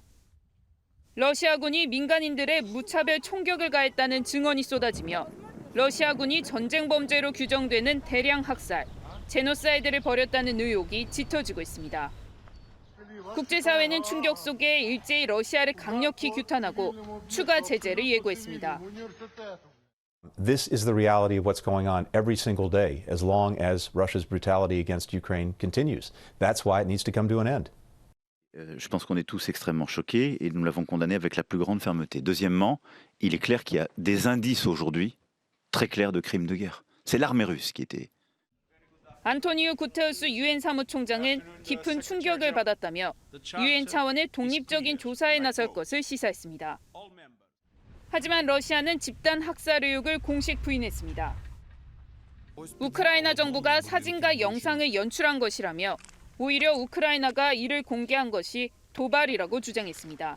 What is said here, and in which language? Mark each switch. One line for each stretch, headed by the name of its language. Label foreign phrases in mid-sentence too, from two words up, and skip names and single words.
Korean: 러시아군이 민간인들의 무차별 총격을 가했다는 증언이 쏟아지며 러시아군이 전쟁 범죄로 규정되는 대량 학살, 제노사이드를 벌였다는 의혹이 짙어지고 있습니다. 국제사회는 충격 속에 일제히 러시아를 강력히 규탄하고 추가 제재를 예고했습니다.
English: This is the reality of what's going on every single day as long as Russia's brutality against Ukraine continues. That's why it needs to come to an end.
French: Je pense qu'on est tous extrêmement choqués et nous l'avons condamné avec la plus grande fermeté. Deuxièmement, il est clair qu'il y a des indices aujourd'hui très clairs de crimes de guerre. C'est l'armée russe qui était.
Korean: 안토니우 구테우스 유엔 사무총장은 깊은 충격을 받았다며 유엔 차원의 독립적인 조사에 나설 것을 시사했습니다. 하지만 러시아는 집단 학살 의혹을 공식 부인했습니다. 우크라이나 정부가 사진과 영상을 연출한 것이라며 오히려 우크라이나가 이를 공개한 것이 도발이라고 주장했습니다.